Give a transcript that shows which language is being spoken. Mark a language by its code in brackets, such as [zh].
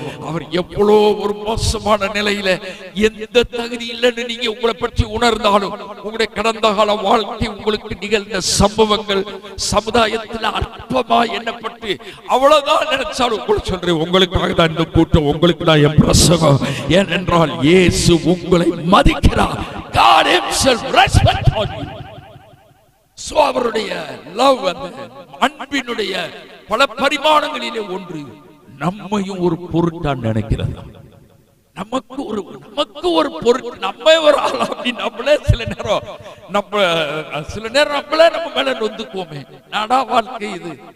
[ta] அவர் எவ்வளோ ஒரு மோசமான நிலையில, எந்த தகுதி இல்லைன்னு நீங்க உங்களை பற்றி உணர்ந்தாலும், உங்களுடைய கடந்த கால வாழ்க்கை, உங்களுக்கு நிகழ்ந்த சம்பவங்கள் சமுதாயத்தில் அற்பமா எண்ணப்பட்டு அவ்வளவுதான் நினைச்சாலும் உங்களுக்கு சொல்றேன், உங்களுக்காக தான் இந்த கூட்டம், உங்களுக்கு தான் என் பிரசங்கம். ஏனென்றால் இயேசு உங்களை மதிக்கிறார். [en] God himself respects you. [ta] அவருடைய லவ், அன்பினுடைய பல பரிமாணங்களிலே ஒன்று நம்மையும் ஒரு பொருட்டா நினைக்கிறது. நமக்கு ஒரு பொருட்டு, நம்ம ஒரு ஆள் அப்படி நம்மளே சில நேரம் நம்மளே நம்ம மேல நொந்துக்குவோமே. நாடா வாழ்க்கை இது.